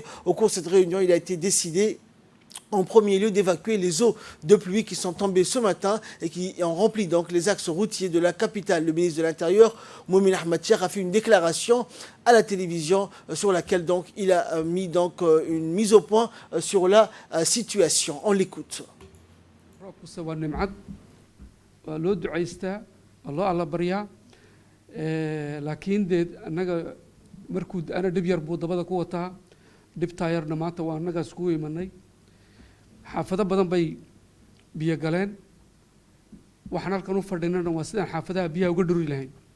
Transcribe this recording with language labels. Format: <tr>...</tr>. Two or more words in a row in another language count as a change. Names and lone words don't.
<fr>Au cours de cette réunion, il a été décidé en premier lieu d'évacuer les eaux de pluie qui sont tombées ce matin et qui ont rempli donc les axes routiers de la capitale. Le ministre de l'Intérieur, Momin Ahmad Cheikh, a fait une déclaration à la télévision sur laquelle donc il a mis donc une mise au point sur la situation. On l'écoute.</fr> <so>xaafado badan bay biyo galeen waxaan halkan u fadhinana waa sidaan xaafadaha biyaha uga dhuri lahayn</so>